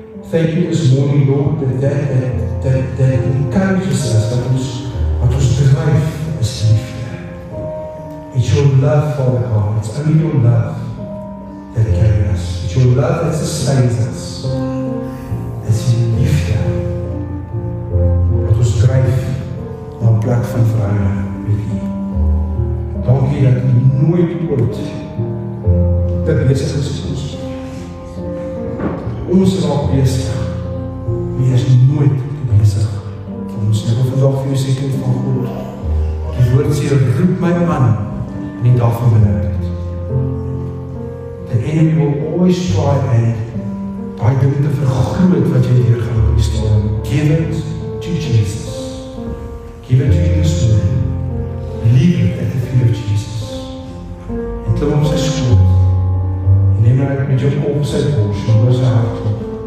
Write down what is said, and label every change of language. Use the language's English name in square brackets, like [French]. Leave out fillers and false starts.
[English] Thank you this morning, Lord, that encourages us, [Afrikaans] wat ons dryf is liefde. [English] It's your love, Father God. It's only your love that carries us. It's your love that sustains us. It's [Afrikaans] die liefde wat ons dryf na 'n plek van verhouding met U. Dankie dat U nooit ooit te besig is vir ons. Ons raak besig. U is nooit te besig vir ons. Ek wil vandag vir U sê, kind van God, die woord sê, roep my man in die dag van benoudheid. [English] The enemy will always try and [Afrikaans] daai ding te vergroot wat jy deurgaan op die stadium. [English] Give it to Jesus. Give it to him this morning. Leave it at the feet of Jesus. [Afrikaans] En klim op sy skoot. En neem hy met jou op sy bors en oor sy hart op.